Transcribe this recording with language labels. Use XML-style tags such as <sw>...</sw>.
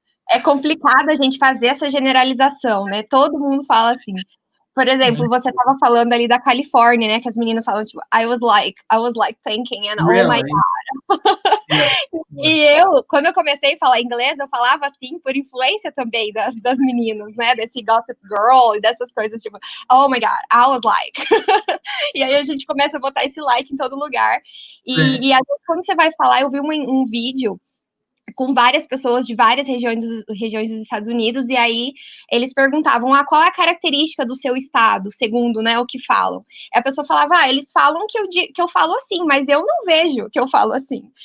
<pt>É complicado a gente fazer essa generalização, né? Todo mundo fala assim. Por exemplo, você estava falando ali da Califórnia, né? Que as meninas falam, tipo,</pt> <en>I was like thinking, and oh my God. Yes.</en> <pt>E eu, quando eu comecei a falar inglês, eu falava assim por influência também das meninas, né? Desse Gossip Girl e dessas coisas, tipo,</pt> <en>oh my God, I was like.</en> <pt>E aí a gente começa a botar esse like em todo lugar. E às vezes, quando você vai falar, eu vi um vídeo com várias pessoas de várias regiões dos Estados Unidos, e aí eles perguntavam, qual é a característica do seu estado, segundo, né, o que falam. E a pessoa falava, eles falam que eu falo assim, mas eu não vejo que eu falo assim.</pt>